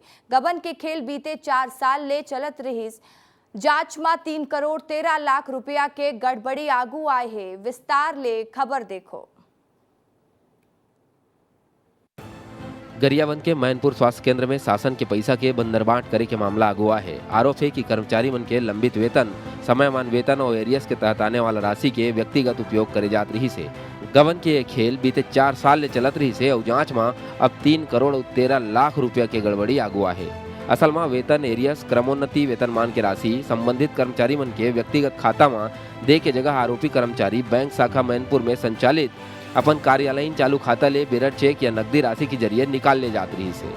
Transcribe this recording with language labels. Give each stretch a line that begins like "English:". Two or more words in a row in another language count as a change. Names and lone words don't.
Chhattisgarhi: गबन के खेल बीते 4 साल ले चलत रही। जांच में 3 करोड़ 13 लाख रुपया के गड़बड़ी आगू आए है। विस्तार ले खबर देखो। गरियाबंद के मैनपुर स्वास्थ्य केंद्र में शासन के पैसा के बंदरबाट करे के मामला अगुआ है। आरोप है कि कर्मचारी मन के लंबित वेतन, समयमान वेतन और एरियस के तहत आने वाला राशि के व्यक्तिगत उपयोग करे जात रही से। गबन के खेल बीते 4 साल ले चलत रही से और जांच में अब 3 करोड़ 13 लाख रुपया के गड़बड़ी अगुआ है। असल में वेतन, एरियस, क्रमोन्नति वेतनमान के राशि संबंधित कर्मचारी मन के व्यक्तिगत खाता में दे के जगह आरोपी कर्मचारी बैंक शाखा मैनपुर में संचालित अपन कार्यालयीन चालू खाता ले
English: bearer cheque
Chhattisgarhi: या नकदी राशि के जरिए निकाल ले जाती रही से।